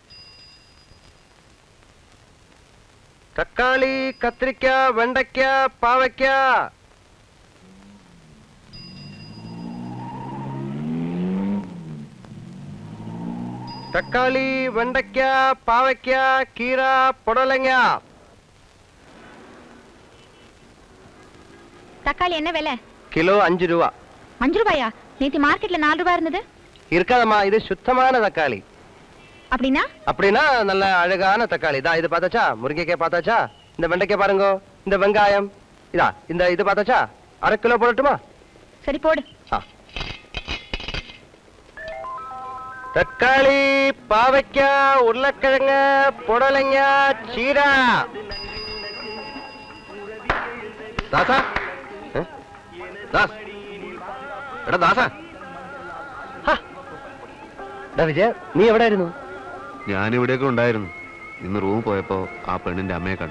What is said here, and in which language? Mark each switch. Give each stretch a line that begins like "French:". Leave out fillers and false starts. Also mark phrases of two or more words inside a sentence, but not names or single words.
Malayalam: തക്കാളി, കത്രിക്ക, വെണ്ടയ്ക്ക, പാവയ്ക്ക. തക്കാളി, വെണ്ടയ്ക്ക, പാവയ്ക്ക, കീര, പൊടലങ്ങ.
Tamil: தக்காளி என்ன விலை? கிலோ 5 ரூபா. 5 ரூபாயா? நேத்து மார்க்கெட்ல 4 ரூபாய் இருந்தது. இருக்காதம்மா, இது சுத்தமான தக்காளி. அப்படின்னா? அப்படின்னா நல்ல அழகான தக்காளி. இதா இது பார்த்தாச்சா? முருங்கைக்காய் பார்த்தாச்சா? இந்த வெண்டைக்காய் பாருங்க, இந்த வெங்காயம். இதா இந்த இது பார்த்தாச்சா? 1/2 கிலோ போடட்டுமா? சரி போடு. தக்காளி, பாவக்காய், உருளைக்கிழங்கு, புடலங்க, சீரா.
Malayalam: ദാസാ, എടാ ദാസാ. വിജയ, നീ എവിടെയായിരുന്നു? ഞാനിവിടെയൊക്കെ ഉണ്ടായിരുന്നു. ഇന്ന് റൂം പോയപ്പോ ആ പെണ്ണിന്റെ അമ്മയെ കണ്ടു.